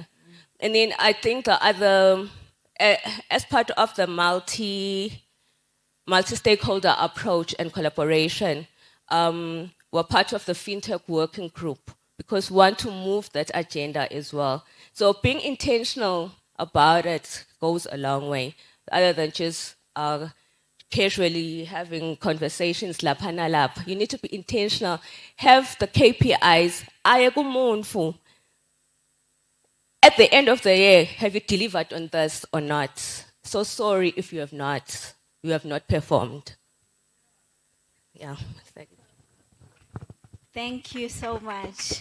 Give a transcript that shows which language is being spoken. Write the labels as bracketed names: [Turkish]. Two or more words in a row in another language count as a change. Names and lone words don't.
[English] And then I think the other, as part of the multi-stakeholder approach and collaboration, we're part of the FinTech working group because we want to move that agenda as well. So being intentional about it goes a long way, other than just casually having conversations [Zulu] lapha na lapha. [English] You need to be intentional. Have the KPIs. At the end of the year, have you delivered on this or not? So sorry if you have not. You have not performed. Yeah. Thank you so much.